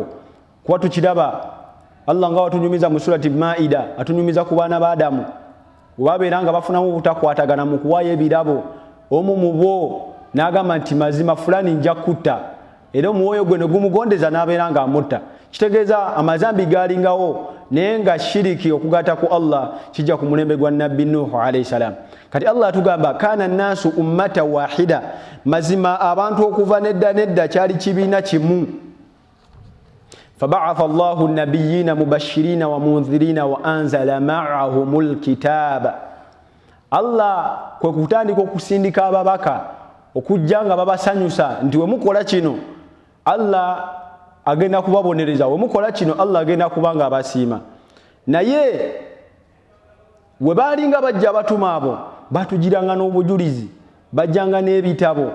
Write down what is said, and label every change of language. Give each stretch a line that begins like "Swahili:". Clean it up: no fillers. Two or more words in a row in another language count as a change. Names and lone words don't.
Ganda: Kuba tukiraba Allah nga watunyumiza mu surati Maida atunyumiza ku baana ba Adamu wabeera nga bafunamu obutakwatagana mu kuwaayo ebirabo. Omu mu bo n'agamba nti mazima fulani nja kutta, era omwoyo gwe ne gumugondeza n'abeera nga amutta. Kitegeeza amazambi galingawo naye nga shiriki okugatta ku Allah kijja ku mulembe gwa nabbi Nuhu
Arabic: عليه السلام.
Ganda: Kati Allah atugamba
Arabic: كان الناس أمة واحدة,
Ganda: mazima abantu okuva nedda kyali kibiina kimu.
Arabic: فبعث الله النبيين مبشرين ومنذرين وأنزل معهم الكتاب.
Ganda: Allah kwe kutandika okusindika ababaka okujja nga babasanyusa nti we mukola kino Allah agenda kubabonereza, we mukola kino Allah agenda kubanga abasiima. Naye we balinga bajja abatuma abo batugiranga n'obujulizi, bajjanga n'ebitabo.